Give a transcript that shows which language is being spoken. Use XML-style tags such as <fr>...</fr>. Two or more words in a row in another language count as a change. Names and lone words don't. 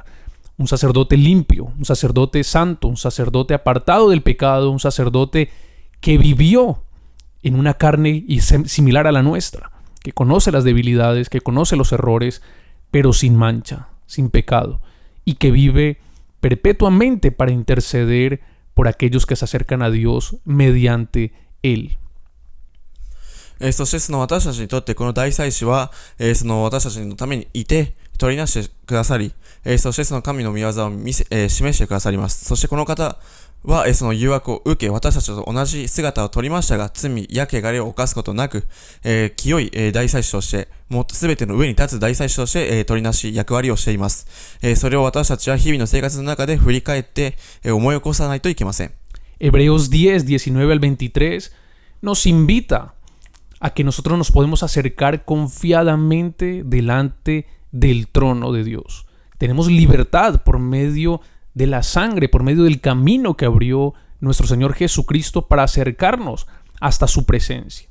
<es>Un sacerdote limpio, un sacerdote santo, un sacerdote apartado del pecado, un sacerdote que vivió en una carne similar a la nuestra, que conoce las debilidades, que conoce los errores, pero sin mancha, sin pecado, y que vive perpetuamente para interceder por aquellos que se acercan a Dios mediante Él.</es> <ja>そしてその私たちにとってこの大祭司は、その私たちのためにいて取りなしてくださり、そしてその神の御業を示してくださります。そしてこの方は、その誘惑を受け、私たちと同じ姿を取りましたが、罪や汚れを犯すことなく、清い大祭司として、もうすべての上に立つ大祭司として、取りなし役割をしています。それを私たちは日々の生活の中で振り返って、思い起こさないといけません。</ja> <es>Hebreos 10, 19 al 23 nos invita a que nosotros nos podemos acercar confiadamente delante del trono de Dios. Tenemos libertad por medio de la sangre, por medio del camino que abrió nuestro Señor Jesucristo para acercarnos hasta su presencia.</es>